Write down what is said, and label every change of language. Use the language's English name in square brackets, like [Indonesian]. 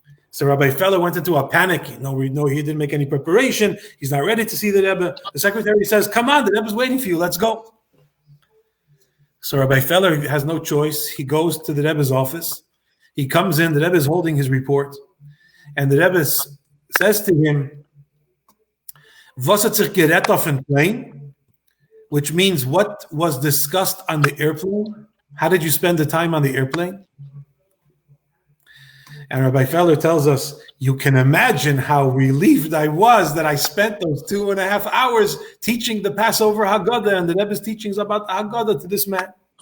[English] So Rabbi Feller went into a panic. He didn't make any preparation. He's not ready to see the Rebbe. The secretary says, come on, the Rebbe's waiting for you. Let's go. So Rabbi Feller has no choice. He goes to the Rebbe's office. He comes in. The Rebbe is holding his report. And the Rebbe says to him, [Yiddish] "Was hat sich geredet auf dem plane?" [English] Which means, what was discussed on the airplane? How did you spend the time on the airplane? And Rabbi Feller tells us, you can imagine how relieved I was that I spent those 2.5 hours teaching the Passover Haggadah and the Rebbe's teachings about the Haggadah to this man.